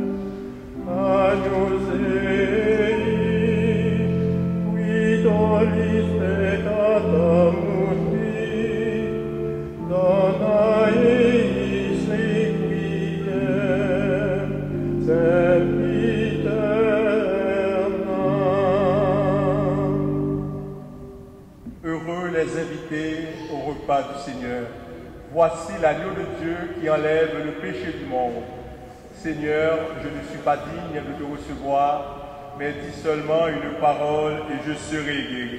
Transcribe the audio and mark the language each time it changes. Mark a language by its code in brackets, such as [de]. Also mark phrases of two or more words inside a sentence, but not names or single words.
[la] Agnus Dei, tollis peccata mundi, dona eis requiem, sempiterna. [fr] Heureux les invités au repas du Seigneur. Voici l'agneau de Dieu qui enlève le péché du monde. Seigneur, je ne suis pas digne de te recevoir, mais dis seulement une parole et je serai guéri.